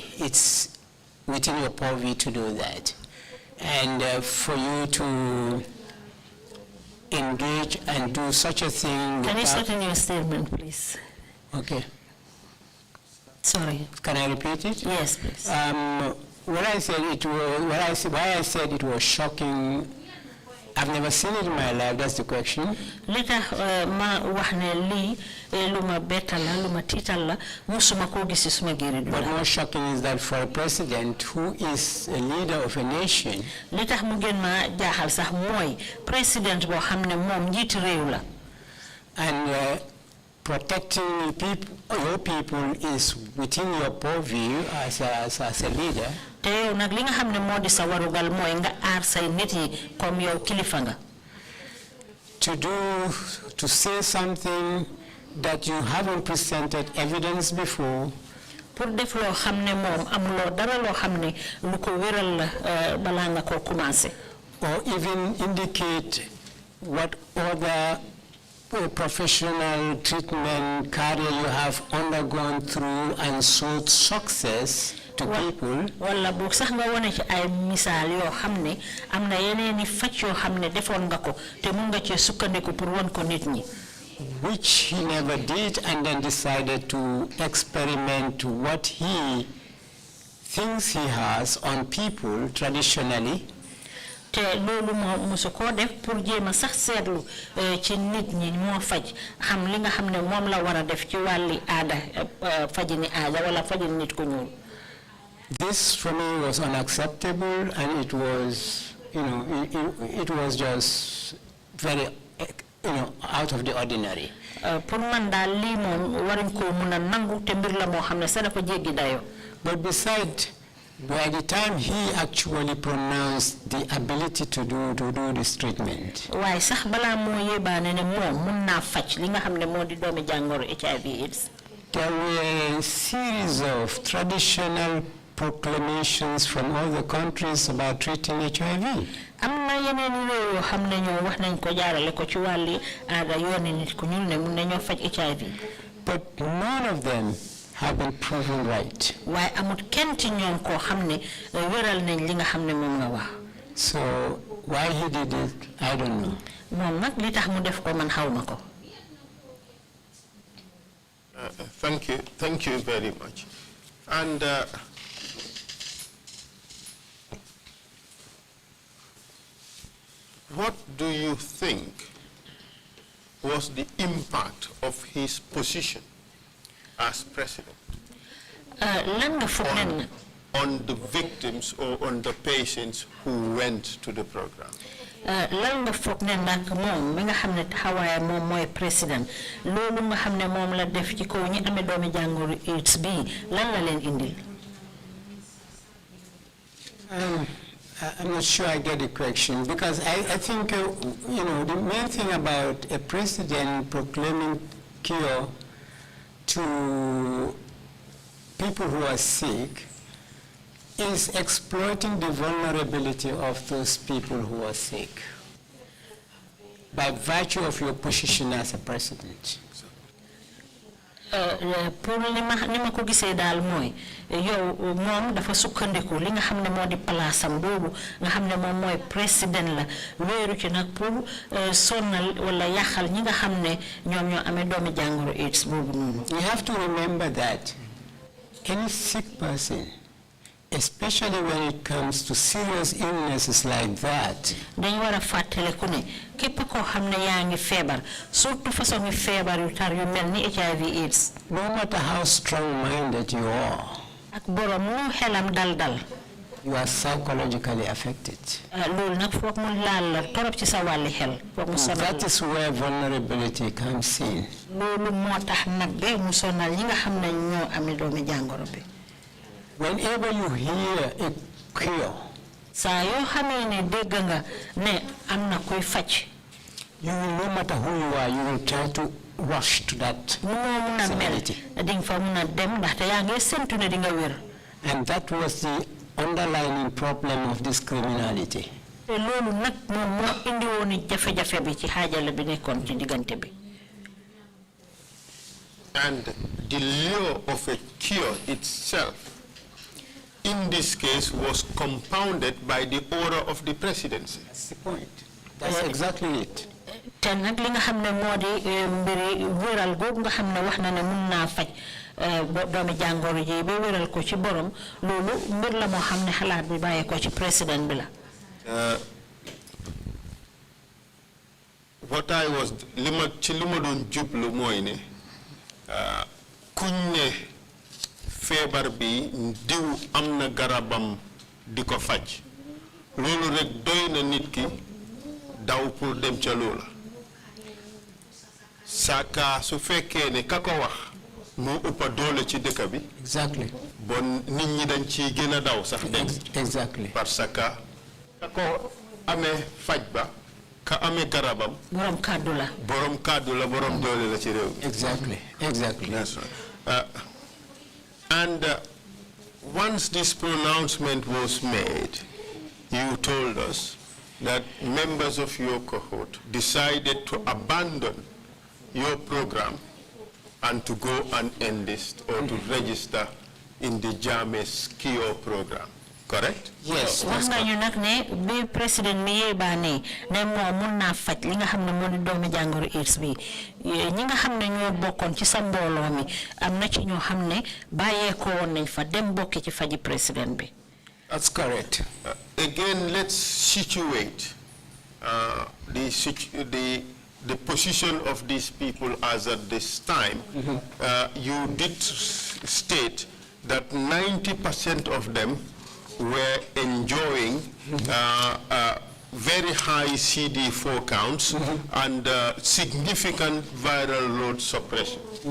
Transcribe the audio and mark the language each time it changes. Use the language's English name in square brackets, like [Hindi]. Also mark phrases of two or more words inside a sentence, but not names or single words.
[English] It's within your purview to do that. And for you to engage and do such a thing. Can you shorten your statement, please? Okay. Sorry. Can I repeat it? Yes, please. Why I said it was shocking I've never seen it in my life, that's the question. [Wolof] li tax ma wax ne lii lu ma bettal la lu ma tiital la musuma koo gis ci suma géeri du [English] But more shocking is that for a president who is a leader of a nation, [Wolof] li tax mu gën ma jaaxal sax mooy président boo xam ne moom njiiti réew la [English] and protecting your people is within your purview as a leader. [Wolof] te yow nag li nga xam ne moo di sa warugal mooy nga aar say nit yi comme yow kilifa nga [English] To say something that you haven't presented evidence before, [Wolof] pour def loo xam ne moom amuloo dara loo xam ne lu ko wéral la balaa nga koo commencé [English] or even indicate what other professional treatment career you have undergone through and showed success to people. [Wolof] wala boog sax nga wone ci ay misaal yoo xam ne am na yeneeni faj yoo xam ne defoon nga ko te mun nga cee sukkandiku pour won ko nit ñi [English] which he never did, and then decided to experiment what he thinks he has on people traditionally. [Wolof] te loolu musu koo def pour jéem a sax seetlu ci nit ñi moo faj xam li nga xam ne moom la war a def ci wàlli aada fajini aada wala fajini nit ku ñuul [English] This for me was unacceptable, and it was, it was just very, out of the ordinary. [Wolof] pour man daal lii moom waruñ koo mun a nangu te mbir la moo xam ne sa dafa jéggi dayo [English] But besides, by the time he actually pronounced the ability to do this treatment, [Wolof] waaye sax balaa moo yébaane ne moom mun naa faj li nga xam ne moo di doomi jàngoro HIV/AIDS [English] there were a series of traditional proclamations from other countries about treating HIV. [Wolof] am na yeneen réew yoo xam ne ñoo wax nañ ko jaarale ko ci wàlli aada yooni nit ku ñuul ne mun nañoo faj HIV [English] But none of them have been proven right. [Wolof] waaye amut kenn ci ñoom koo xam ne wéral nañ li nga xam ne moom nga wax [English] So why he did it, I don't know. [Wolof] moom nag li tax mu def ko man xaw ma ko [English] Thank you very much. And what do you think was the impact of his position as president [Wolof] lan nga foog ne [English] on the victims or on the patients who went to the program? [Wolof] lan nga foog ne nag moom mi nga xam ne taxawaayam moom mooy président loolu nga xam ne moom la def ci kaw ñi amee doomi jàngoro AIDS bi lan la leen indil [English] I'm not sure I get the question, because I think, the main thing about a president proclaiming cure to people who are sick is exploiting the vulnerability of those people who are sick by virtue of your position as a president. [Wolof] pour ni ma ko gisee daal mooy yow moom dafa sukkandiku li nga xam ne moo di palaasam boobu nga xam ne moom mooy président la wéeru ci nag pour sonnal wala yàqal ñi nga xam ne ñoom ñoo amee doomi jàngoro AIDS boobu noonu. [English] You have to remember that any sick person, especially when it comes to serious illnesses like that, [Wolof] dañ war a fàttaliku ne képp koo xam ne yaa ngi feebar [French] surtout façon [Wolof] ngi feebar yu tar yu mel ni HIV/AIDS. [English] no matter how strong-minded you are, [Wolof] ak borom mu xelam dal [English] you are psychologically affected. [Wolof] loolu nag foog mu laal la torop ci sa wàlli xel foog mu sonal. [English] That is where vulnerability comes in. [Wolof] loolu moo tax nag ba mu sonal ñi nga xam ne ñoo amee doomi jàngoro bi. [English] Whenever you hear a cure, [Wolof] saa yoo xamee ne dégg nga ne am na kuy faj. [English] you will, no matter who you are, you will try to rush to that facility. [Wolof] di nga fa mun a dem ndaxte yaa ngi séntu ne di nga wér. [English] And that was the underlying problem of this criminality. [Wolof] te loolu nag moom moo indi woon jafe-jafe bi ci xaajale bi nekkoon ci diggante bi. [English] And the lure of a cure itself, in this case, was compounded by the order of the presidency. That's the point. That's exactly it. [Wolof] te nag li nga xam ne moo di mbiri wéral googu nga xam ne wax na ne mun naa faj doomi jàngoro ji ba wéral ko ci borom loolu mbir la moo xam ne xalaat bi bàyyee ko ci président bi la. [English] what I was [Wolof] lima don jublu moy ne kuñ ne feebar bi diw amna garabam diko faj lolu rek doy na nit ki daw pour dem ca loola saka su fekkee ne kako wax moo ëppa doole ci dëkk bi [English] exactly [Wolof] bon nit ñi dañ ci gën a daw sax dem [English] exactly [French] parce que [Wolof] kako amee faj ba ka amee garabam borom kàddu la borom doole la ci réew [English] exactly that's right. And once this pronouncement was made, you told us that members of your cohort decided to abandon your program and to go and enlist or to register in the Jammeh's KIO program, correct? Yes. [Wolof] wax nga ñu nag ne bi président mi yéebaane ne moom mun naa faj li nga xam ne moo di doomi jàngoro AIDS bi ñi nga xam ne ñoo bokkoon ci sa mbooloo mi am na ci ñoo xam ne bàyyeekoo woon nañ fa dem bokki ci faji président bi. [English] That's correct. Again, let's situate the position of these people as at this time. You did state that 90% of them were enjoying very high CD4 counts and significant viral load suppression.